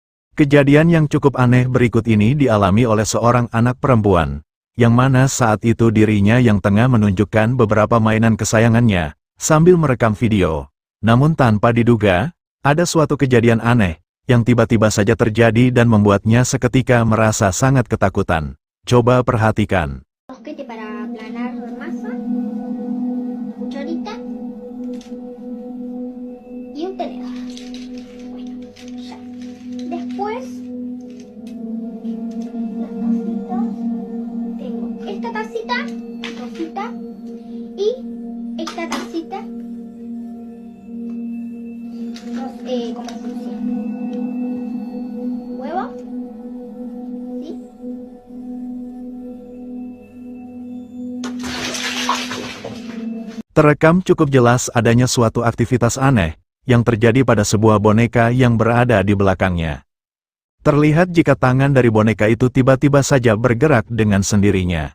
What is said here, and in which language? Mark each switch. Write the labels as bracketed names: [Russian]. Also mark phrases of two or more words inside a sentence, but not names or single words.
[Indonesian] Kejadian yang cukup aneh berikut ini dialami oleh seorang anak perempuan, yang mana saat itu dirinya yang tengah menunjukkan beberapa mainan kesayangannya, sambil merekam video. Namun tanpa diduga, ada suatu kejadian aneh, yang tiba-tiba saja terjadi dan membuatnya seketika merasa sangat ketakutan. Coba perhatikan. [Spanish] Mosquete para aplanar masa, cucharita y un tenedor. Bueno, ya. Después, las tacitas. Tengo esta tacita, rosita, y esta tacita, como funciona. Huevo, ¿sí? [Indonesian] Terekam cukup jelas adanya suatu aktivitas aneh, yang terjadi pada sebuah boneka yang berada di belakangnya. Terlihat jika tangan dari boneka itu tiba-tiba saja bergerak dengan sendirinya.